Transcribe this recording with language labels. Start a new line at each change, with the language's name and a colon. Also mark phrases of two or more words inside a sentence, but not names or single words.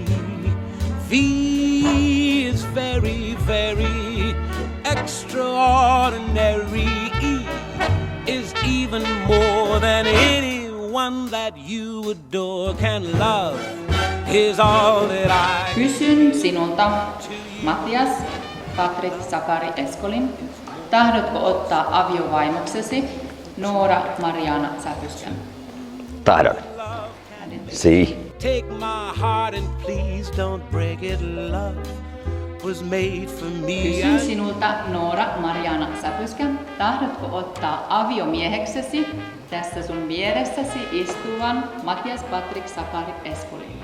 English: V is very, very extraordinary. E is even more than anyone that you adore can love. Is all that I
Finnish: Kysyn sinulta, Matias Patrik Sakari Eskolin, tahdotko ottaa aviovaimoksesi Noora Mariana Säpyskän? Tahdon. Si.
English: take my heart and please don't break it. Love was made for me.
Finnish: Kysyn sinulta, Noora Mariana Säpyskä, tahdotko ottaa aviomieheksesi tässä sun vieressäsi istuvan Matias Patrik Sakari Eskolin?